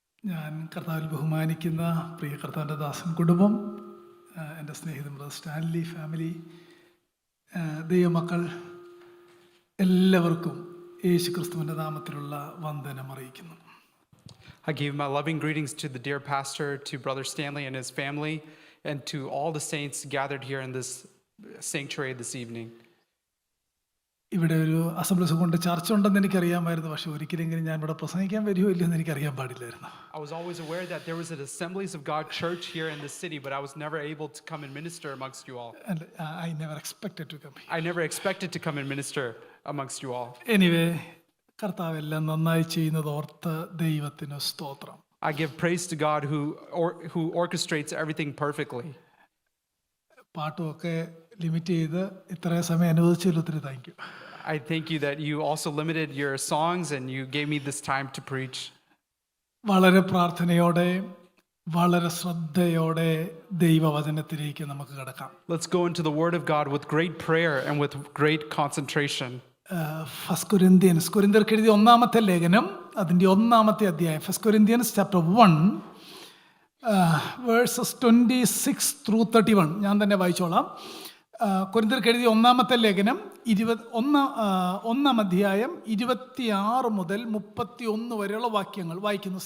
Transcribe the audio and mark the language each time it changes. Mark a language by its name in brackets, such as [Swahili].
[Malayalam] ഞാൻ കർത്താവിൽ ബഹുമാനിക്കുന്ന പ്രിയ കർത്താവിൻ്റെ ദാസൻ കുടുംബം, എൻ്റെ സ്നേഹിതൻ ബ്രദർ സ്റ്റാൻലി ഫാമിലി, ദൈവമക്കൾ എല്ലാവർക്കും യേശു ക്രിസ്തുവിൻ്റെ നാമത്തിലുള്ള വന്ദനം അറിയിക്കുന്നു. [English] I give my loving greetings to the dear pastor, to Brother Stanley and his family, and to all the saints gathered here in this sanctuary this evening. [Malayalam] ഇവിടെ ഒരു അസംബ്ലീസ് കൊണ്ട് ചർച്ച ഉണ്ടെന്ന് എനിക്കറിയാമായിരുന്നു, പക്ഷെ ഒരിക്കലെങ്കിലും ഞാൻ ഇവിടെ പ്രസംഗിക്കാൻ വരുമോ ഇല്ലെന്ന് എനിക്കറിയാൻ പാടില്ലായിരുന്നു. [English] I was always aware that there was an Assemblies of God church here in the city, but I was never able to come and minister amongst you all. And I never expected to come here. I never expected to come and minister amongst you all. [Malayalam] Anyway, കർത്താവ് എല്ലാം നന്നായി ചെയ്യുന്നത് ഓർത്ത് ദൈവത്തിന് സ്തോത്രം. [English] I give praise to God who orchestrates everything perfectly. [Malayalam] പാട്ടുമൊക്കെ limit ചെയ്ത് ഇത്രയും സമയം അനുവദിച്ചതിൽ ഒത്തിരി thank you. [English] I thank you that you also limited your songs and you gave me this time to preach. [Malayalam] വളരെ പ്രാർത്ഥനയോടെ വളരെ ശ്രദ്ധയോടെ ദൈവവചനത്തിലേക്ക് നമുക്ക് കടക്കാം. [English] Let's go into the word of God with great prayer and with great concentration. [Malayalam] First കൊരിന്ത്യർക്ക് എഴുതിയ ഒന്നാമത്തെ ലേഖനം, അതിൻ്റെ ഒന്നാമത്തെ അധ്യായം, first Corinthians chapter 1 versus 26 through 31. ഞാൻ തന്നെ വായിച്ചോളാം. കൊരിന്ത്യർക്ക് എഴുതിയ ഒന്നാമത്തെ ലേഖനം 1 അധ്യായം 26 മുതൽ 31 വരെയുള്ള വാക്യങ്ങൾ വായിക്കുന്നു.